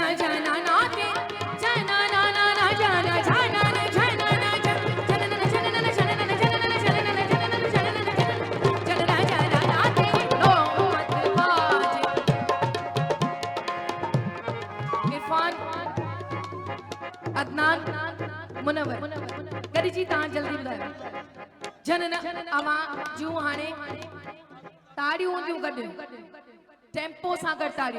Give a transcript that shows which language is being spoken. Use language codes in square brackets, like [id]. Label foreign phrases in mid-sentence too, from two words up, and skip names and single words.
[sd] जाना नाते जाना ना ना ना जाना जाना ना जाना ना जनना जनना जनना जनना जनना जनना जाना नाते नौबत बाजे। इरफान, अदनान, मुनव्वर करी जी तां जल्दी ॿुधायो। जनना अमा जूं हाणे ताड़ियूं हूंदियूं गॾु, टेम्पो सां गॾु ताड़ियूं।